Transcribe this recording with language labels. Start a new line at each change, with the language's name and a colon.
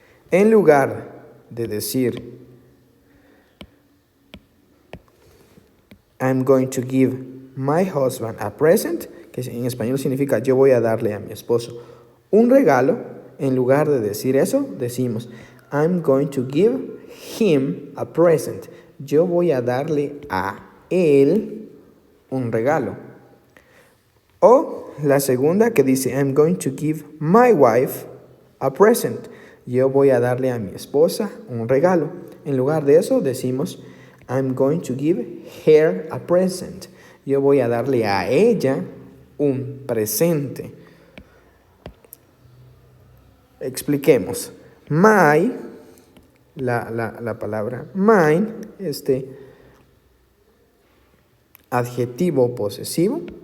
Spanish: En lugar de decir
English: I'm going to give my husband a present,
Spanish: que en español significa yo voy a darle a mi esposo un regalo, en lugar de decir eso, decimos
English: I'm going to give him a present.
Spanish: yo voy a darle a él un regalo. O la segunda que dice,
English: I'm going to give my wife a present.
Spanish: Yo voy a darle a mi esposa un regalo. En lugar de eso decimos,
English: I'm going to give her a present.
Spanish: Yo voy a darle a ella un presente. Expliquemos. My, la palabra mine, adjetivo posesivo.